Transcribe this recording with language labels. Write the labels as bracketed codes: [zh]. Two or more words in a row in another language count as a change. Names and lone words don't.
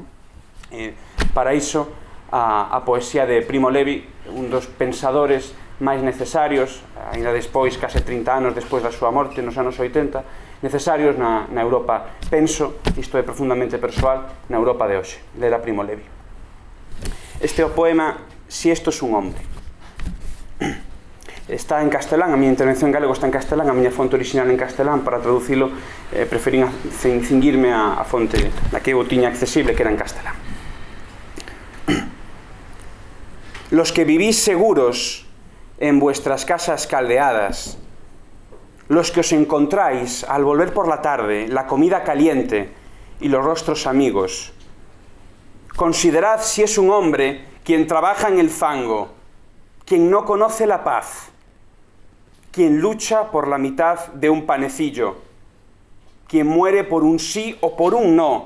[gl] Para iso, a poesía de Primo Levi, un dos pensadores máis necesarios, ainda despois, case 30 anos despois da súa morte, nos anos 80, necesarios na Europa, penso, isto é profundamente persoal, na Europa de hoxe, ler a Primo Levi. Este é o poema Si esto es un hombre. Está en castelán, a miña intervención en galego está en castelán, a miña fonte original en castelán, para traducilo, preferín cinguirme a fonte na que eu tiña accesible, que era en castelán. [es] Los que vivís seguros en vuestras casas caldeadas, los que os encontráis al volver por la tarde, la comida caliente y los rostros amigos, considerad si es un hombre quien trabaja en el fango, quien no conoce la paz, quien lucha por la mitad de un panecillo, quien muere por un sí o por un no.